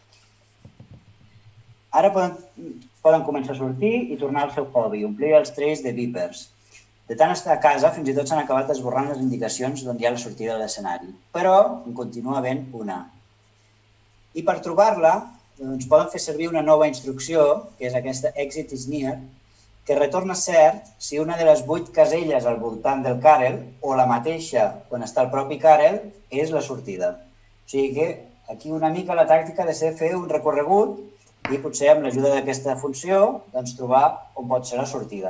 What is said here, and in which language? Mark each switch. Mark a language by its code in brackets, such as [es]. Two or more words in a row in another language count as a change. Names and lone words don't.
[ca] Ara poden començar a sortir i tornar al seu hobby, omplir els trays de Vipers. De tant estar a casa, fins i tot s'han acabat esborrant les indicacions d'on hi ha la sortida de l'escenari. Però en continua havent una. I per trobar-la, doncs, poden fer servir una nova instrucció, que és aquesta [en] Exit is near, [ca] que retorna cert si una de les 8 caselles al voltant del Karel, o la mateixa on està el propi Karel, és la sortida. O sigui que aquí una mica la tàctica ha de ser fer un recorregut i potser amb l'ajuda d'aquesta funció doncs, trobar on pot ser la sortida.